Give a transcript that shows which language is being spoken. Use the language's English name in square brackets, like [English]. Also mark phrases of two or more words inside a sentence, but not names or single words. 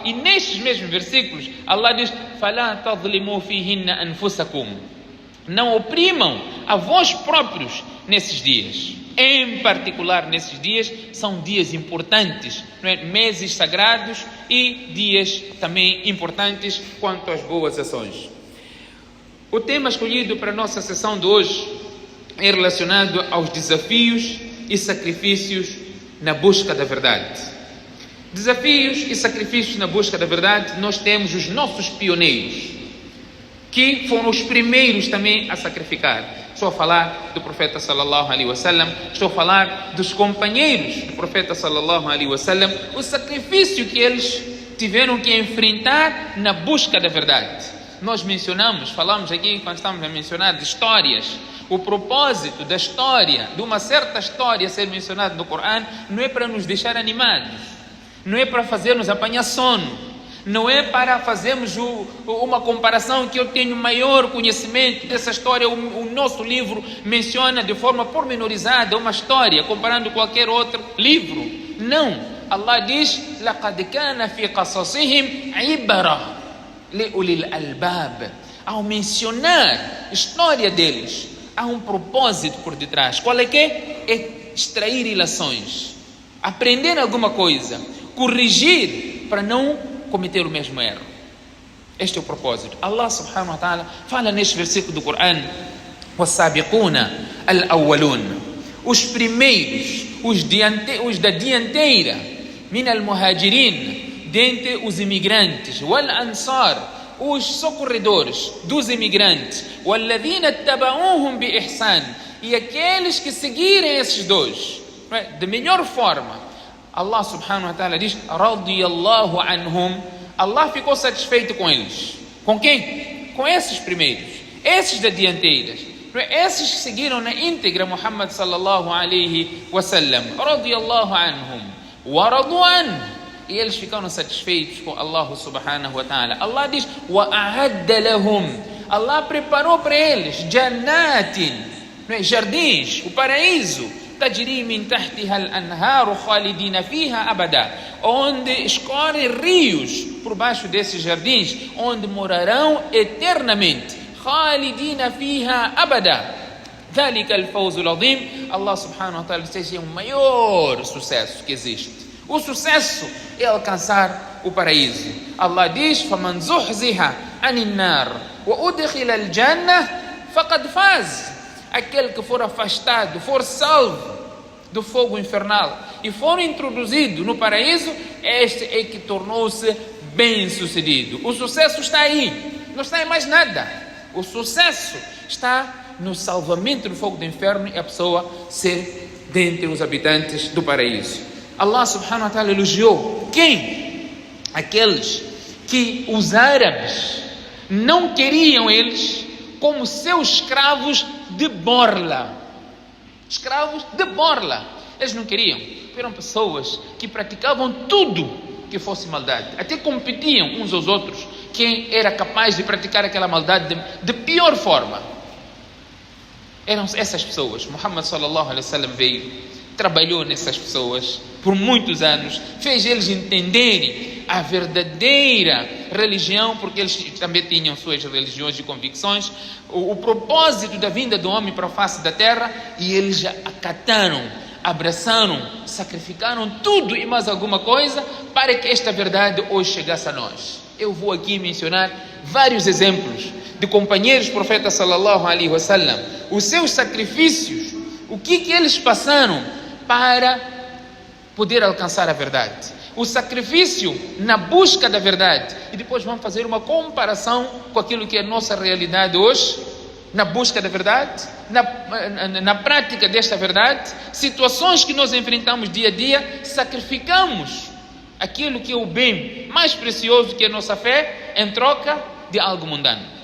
[Portuguese] E nestes mesmos versículos, Allah diz, [Arabic] فَلَا تَظْلِمُوا فِيهِنَّ أَنفُسَكُمْ, [Portuguese] não oprimam a vós próprios nesses dias. Em particular nesses dias, são dias importantes, não é? Meses sagrados e dias também importantes quanto às boas ações. O tema escolhido para a nossa sessão de hoje é relacionado aos desafios e sacrifícios na busca da verdade. Desafios e sacrifícios na busca da verdade, nós temos os nossos pioneiros, que foram os primeiros também a sacrificar. Estou a falar do profeta [Arabic] صلى الله عليه وسلم, [Portuguese] estou a falar dos companheiros do profeta [Arabic] صلى الله عليه وسلم, [Portuguese] o sacrifício que eles tiveram que enfrentar na busca da verdade. Nós falamos aqui quando estamos a mencionar de histórias, o propósito da história, de uma certa história ser mencionada no Coran, não é para nos deixar animados, não é para fazer-nos apanhar sono, não é para fazermos uma comparação que eu tenho maior conhecimento dessa história. O nosso livro menciona de forma pormenorizada uma história, comparando qualquer outro livro. Não. Allah diz, [Arabic] لَقَدْ كَانَ فِي قَصَصِهِمْ عِبْرَةٌ لِأُولِي الْأَلْبَابِ. [Portuguese] Ao mencionar a história deles, há um propósito por detrás. Qual é que é? É extrair ilações, aprender alguma coisa, corrigir para não cometer o mesmo erro. Este é o propósito. Allah [Arabic] سبحانه وتعالى [Portuguese] fala neste versículo do Coran, [Arabic] وَالسَّابِقُونَ الْأَوَّلُونَ, [Portuguese] os primeiros, os da dianteira, [Arabic] مِنَ الْمُهَاجِرِينَ, [Portuguese] dentre os imigrantes, وَالْأَنصار, os socorredores dos imigrantes, [Arabic] وَالَّذِينَ اتَّبَعُوهُمْ بِإِحْسَانٍ, [Portuguese] e aqueles que seguirem esses dois de melhor forma. Allah [Arabic] سبحانه وتعالى [Portuguese] diz, [Arabic] رضي الله عنهم, [Portuguese] Allah ficou satisfeito com eles. Com quem? Com esses primeiros, esses da dianteiras, esses que seguiram na íntegra Muhammad [Arabic] صلى الله عليه وسلم. رضي الله عنهم ورضوا عنه, [Portuguese] e eles ficaram satisfeitos com Allah [Arabic] سبحانه وتعالى. [Portuguese] Allah diz, [Arabic] وأعد لهم, [Portuguese] Allah preparou para eles jannatin, jardins, o paraíso, [Arabic] تجري من تحتها الأنهار خالدين فيها أبدا, [Portuguese] onde escorrem rios por baixo desses jardins, onde morarão eternamente. [Arabic] خالدين فيها أبدا ذلك الفوز العظيم. [Portuguese] Allah [Arabic] سبحانه وتعالى [Portuguese] diz, é o maior sucesso que existe. O sucesso é alcançar o paraíso. Allah diz, [Arabic] فمن زحزح عن النار وأدخل الجنة فقد فاز, [Portuguese] aquele que for afastado, for salvo do fogo infernal e for introduzido no paraíso, este é que tornou-se bem sucedido. O sucesso está aí, não está em mais nada. O sucesso está no salvamento do fogo do inferno e a pessoa ser dentre os habitantes do paraíso. Allah [Arabic] سبحانه وتعالى [Portuguese] elogiou quem? Aqueles que os árabes não queriam eles como seus escravos de borla. Escravos de borla. Eles não queriam. Eram pessoas que praticavam tudo que fosse maldade. Até competiam uns aos outros quem era capaz de praticar aquela maldade de pior forma. Eram essas pessoas. Muhammad [Arabic] صلى الله عليه وسلم [Portuguese] veio, trabalhou nessas pessoas por muitos anos, fez eles entenderem a verdadeira religião, porque eles também tinham suas religiões e convicções, o propósito da vinda do homem para a face da terra, e eles acataram, abraçaram, sacrificaram tudo e mais alguma coisa para que esta verdade hoje chegasse a nós. Eu vou aqui mencionar vários exemplos de companheiros profeta [Arabic] صلى الله عليه وسلم, [Portuguese] os seus sacrifícios, o que eles passaram para poder alcançar a verdade, o sacrifício na busca da verdade, e depois vamos fazer uma comparação com aquilo que é a nossa realidade hoje, na busca da verdade, na prática desta verdade, situações que nós enfrentamos dia a dia, sacrificamos aquilo que é o bem mais precioso, que é a nossa fé, em troca de algo mundano.